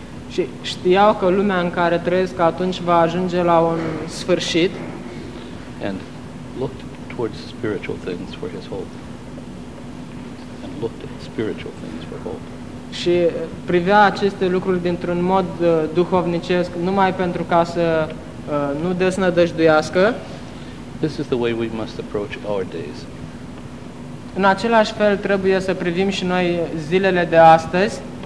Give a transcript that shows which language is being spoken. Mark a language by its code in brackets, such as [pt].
[ro] Și știau că lumea în care trăiesc atunci va ajunge la un sfârșit. [en] And looked towards spiritual things for his hope. And looked at spiritual things for hope. [ro] Și privea aceste lucruri dintr-un mod duhovnicesc, numai pentru ca să nu desnădăjduiască. [en] This is the way we must approach our days. [ro] În același fel trebuie să privim și noi zilele de astăzi.